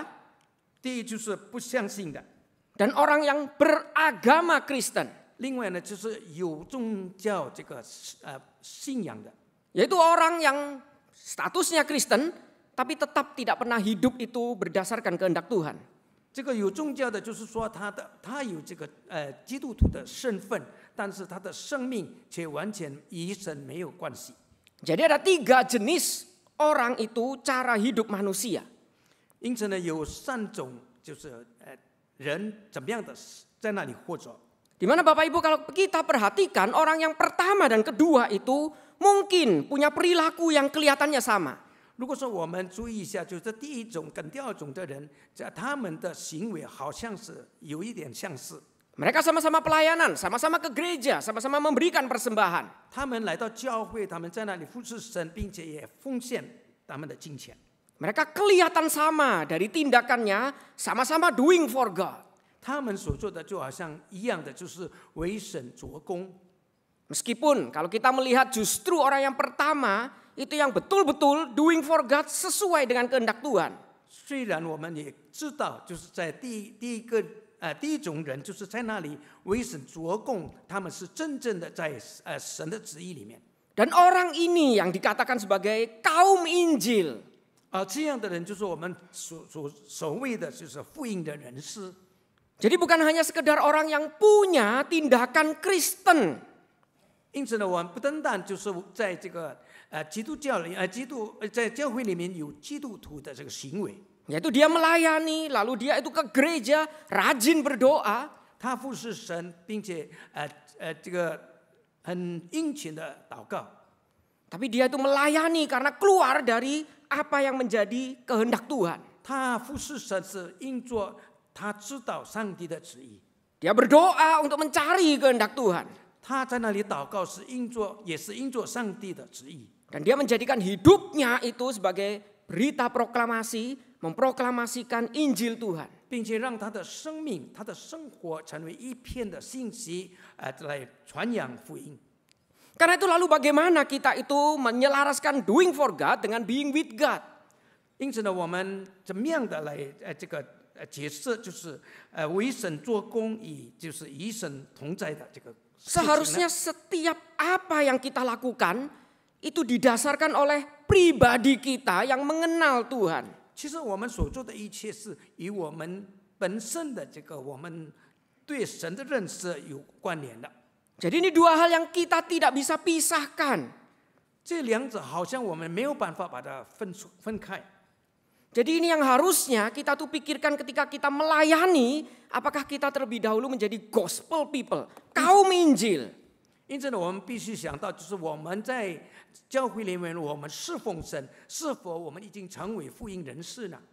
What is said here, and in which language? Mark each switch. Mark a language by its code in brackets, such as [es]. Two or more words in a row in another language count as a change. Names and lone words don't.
[zh] 第一就是不相信的， [id] dan orang yang beragama Kristen. [zh] 另外呢就是有宗教这个信仰的， [id] Yaitu orang yang statusnya Kristen tapi tetap tidak pernah hidup itu berdasarkan kehendak Tuhan. [zh] 这个有宗教的，就是说他有这个基督徒的身份，但是他的生命却完全与神没有关系。 [id] Jadi ada 3 jenis orang itu cara hidup manusia. [zh] 因此呢，有3种就是人怎么样的在那里活着。 [id] Di mana Bapak Ibu kalau kita perhatikan orang yang pertama dan kedua itu mungkin punya perilaku yang kelihatannya sama. [zh] 如果说我们注意一下，就是第一种跟第2种的人，他们的行为好像是有一点相似。 [id] Mereka sama-sama pelayanan, sama-sama ke gereja, sama-sama memberikan persembahan. [zh] 他们来到教会，他们在那里服侍神，并且也奉献他们的金钱。 [id] Mereka kelihatan sama dari tindakannya, sama-sama [en] doing for God. [zh] 他们所做的就好像一样的，就是为神做工。 [id] Meskipun kalau kita melihat justru orang yang pertama itu yang betul-betul [en] doing for God [id] sesuai dengan kehendak Tuhan. [zh] 虽然我们也知道，就是在第一种人，就是在那里为神做工，他们是真正的在神的旨意里面。 [id] Dan orang ini yang dikatakan sebagai kaum Injil. [zh] 这样的人就是我们所谓的就是福音的人士。 [id] Jadi bukan hanya sekedar orang yang punya tindakan Kristen. [zh] 因此呢，我们不单单就是在这个基督教里在教会里面有基督徒的这个行为， [id] Yaitu dia melayani, lalu dia itu ke gereja, rajin berdoa. [zh] 他服侍神，并且这个很殷勤的祷告。 [id] Tapi dia itu melayani karena keluar dari apa yang menjadi kehendak Tuhan. [zh] 他服侍神是因着他知道上帝的旨意， [id] Dia berdoa untuk mencari kehendak Tuhan. [zh] 他在那里祷告也是因着上帝的旨意。 [id] Dan dia menjadikan hidupnya itu sebagai berita proklamasi, memproklamasikan Injil Tuhan. [zh] 并且让他的生命、他的生活成为一片的信息，来传扬福音。 [id] Karena itu lalu bagaimana kita itu menyelaraskan [en] doing for God [id] dengan [en] being with God? [zh] 因此呢，我们怎么样的来这个解释，就是为神做工就是与神同在的这个事情呢？ [id] Seharusnya setiap apa yang kita lakukan itu didasarkan oleh pribadi kita yang mengenal Tuhan. [zh] 其实我们所做的一切是与我们本身的这个我们对神的认识有关联的。 [id] Jadi ini 2 hal yang kita tidak bisa pisahkan. [zh] 这2者好像我们没有办法把它分开。 [id] Jadi ini yang harusnya kita tuh pikirkan ketika kita melayani, apakah kita terlebih dahulu menjadi [en] gospel people, [id] kaum Injil. [zh] 因此呢，我们必须想到，就是我们在教会里面，我们侍奉神，是否我们已经成为福音人士呢？